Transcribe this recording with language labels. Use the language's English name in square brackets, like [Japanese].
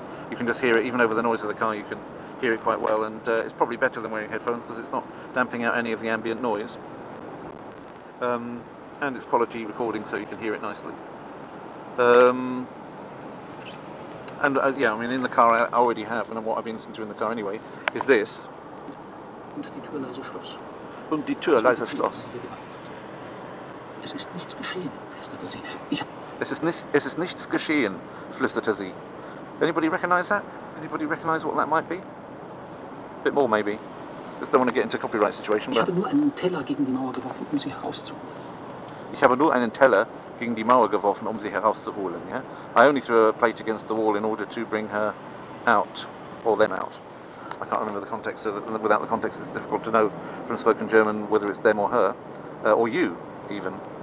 [English] You can just hear it even over the noise of the car. You can hear it quite well, and it's probably better than wearing headphones because it's not damping out any of the ambient noise, and it's quality recording, so you can hear it nicely. And yeah, I mean, in the car I already have, and what I've been listening to in the car anyway is this. [German] Und die Tür leise schloss. Und die Tür leise schloss. Es ist nichts geschehen, flüsterte sie. Es ist nichts geschehen, flüsterte sie. [English] Anybody recognise that? Anybody recognise what that might be? A bit more, maybe. Just don't want to get into a copyright situation. [German] Ich habe nur einen Teller gegen die Mauer geworfen, sie herauszuholen. Ich habe nur einen Teller gegen die Mauer geworfen, sie herauszuholen. [English] Yeah? I only threw a plate against the wall in order to bring her out, or them out. I can't remember the context, so without the context it's difficult to know from spoken German whether it's them or her, or you, even.